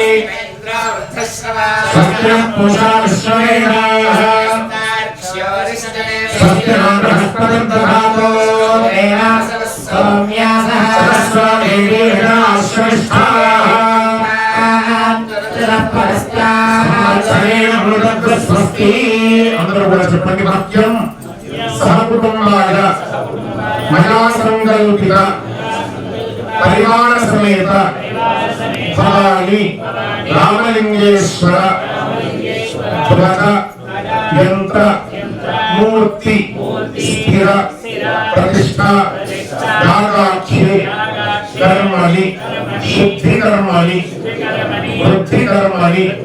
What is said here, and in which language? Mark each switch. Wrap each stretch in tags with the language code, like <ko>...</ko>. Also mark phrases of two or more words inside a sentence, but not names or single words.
<sa>सत्यं पूषा विश्ववेदाः सत्यं बृहस्पतिं दधातो सौम्यासः सरस्वती</sa> <te>स्वस्ति అందరూ కూడా చెప్పండి వాక్యం</te> <sa>సహకుటుంబాయ మయా సంకల్పిత పరివార సమేత భవాని రామలింగేశ్వర ధ్వజ యంత్ర మూర్తి స్థిర ప్రతిష్ఠ యాగాఖ్యే కర్మణి శుద్ధి కర్మణి వృద్ధి కర్మణి</sa>